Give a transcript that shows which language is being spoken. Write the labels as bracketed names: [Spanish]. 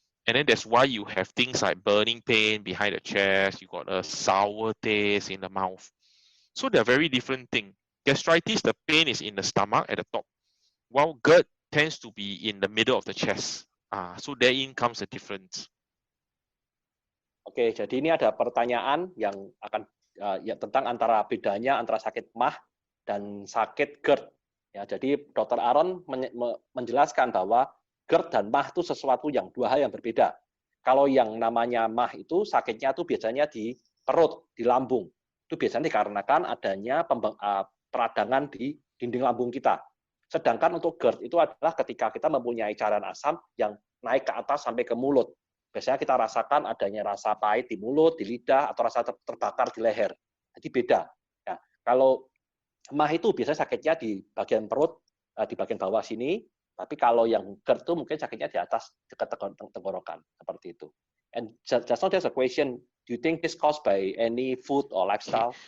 [English] And then that's why you have things like burning pain behind the chest, you got a sour taste in the mouth. So they're very different things. Gastritis, the pain is in the stomach at the top, while GERD tends to be in the middle of the chest. So therein comes the difference. [Indonesian] Oke, jadi ini ada pertanyaan yang akan ya tentang bedanya antara sakit MAH dan sakit GERD. Ya, jadi Dr. Aaron menjelaskan bahwa GERD dan MAH itu sesuatu yang dua hal yang berbeda. Kalau yang namanya MAH itu sakitnya itu biasanya di perut, di lambung. Itu biasanya dikarenakan adanya peradangan di dinding lambung kita. Sedangkan untuk GERD itu adalah ketika kita mempunyai cairan asam yang naik ke atas sampai ke mulut. Biasanya kita rasakan adanya rasa pahit di mulut, di lidah, atau rasa terbakar di leher. Jadi beda. Ya, kalau MAH itu biasanya sakitnya di bagian perut, di bagian bawah sini, tapi kalau yang GERD itu mungkin sakitnya di atas dekat tenggorokan, seperti itu. [English] And just now there's a question, do you think this caused by any food or lifestyle?